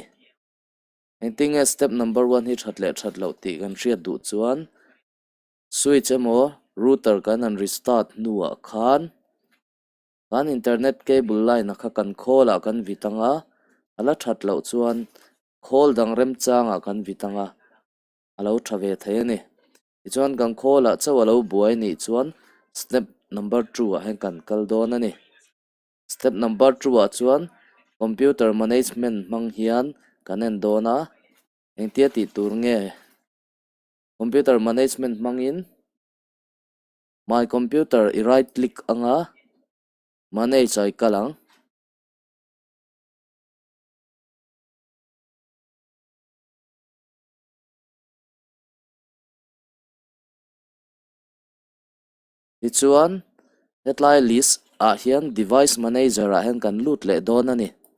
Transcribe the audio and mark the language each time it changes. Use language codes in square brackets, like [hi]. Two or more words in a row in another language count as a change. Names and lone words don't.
[lus] Engtinge [en] step number 1 [lus] hi that lo ti kan riat du chuan switch emo router kan an restart nuwa khan kan [en] internet cable line [lus] akha kan khola kan vitanga ala that lo chuan khol dang rem changa kan vitanga alo thave thei ani chuan kan khola chaw alo buai ni chuan [en] step number 2 [lus] a hen kan kal don ani. [en] Step number 2 [lus] a chuan [en] computer management [lus] mang hian kan en dona engtia ti tur nge [en] computer management [lus] mangin [en] my computer I right click [lus] anga manage ai kalang tichuan hetlai list a hian [en] device manager [lus] a hen kan lut le don ani.